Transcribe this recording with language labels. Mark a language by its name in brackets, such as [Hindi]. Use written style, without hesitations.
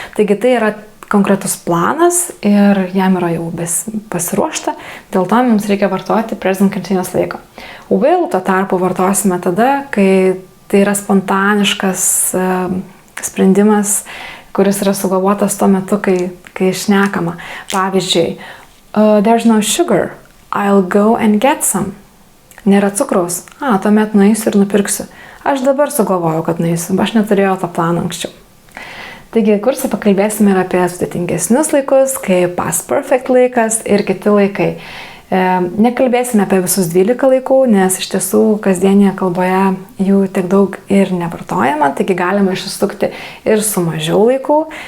[Lithuanian] Taigi tai yra konkretus planas ir jam yra jau pasiruošta, dėl to mums reikia vartoti present continuous laiką. Will tuo tarpu vartosime tada, kai tai yra spontaniškas sprendimas, kuris yra sugalvotas tuo metu, kai šnekama. [English] Pavyzdžiui, there's no sugar, I'll go and get some. [Lithuanian] Nėra cukraus, tuomet nueisiu ir nupirksiu. Aš dabar sugalvojau, kad nueisiu, aš neturėjau tą planą anksčiau. Taigi, kurse pakalbėsime ir apie sudėtingesnius laikus, kaip past perfect laikas ir kiti laikai. Nekalbėsime apie visus 12 laikų, nes iš tiesų kasdienėje kalboje jų tiek daug ir nevartojama, taigi galima išsisukti ir su mažiau laikų.